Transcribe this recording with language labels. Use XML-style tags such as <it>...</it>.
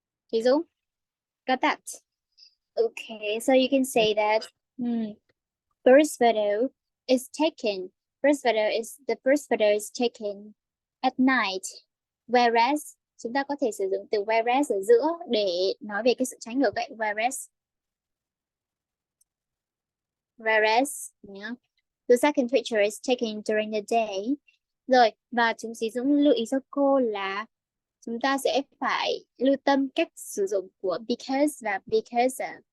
<en>Chị Dũng, got that? Okay, so you can say that first photo is taken. The first photo is taken at night.</en> <vi>Whereas chúng ta có thể sử dụng từ whereas ở giữa để nói về cái sự trái ngược vậy.</vi> <en>Whereas yeah. The second picture is taken during the day.</en> <vi>Rồi, và chúng sĩ Dũng lưu ý cho cô là chúng ta sẽ phải lưu tâm cách sử dụng của because và because.</vi>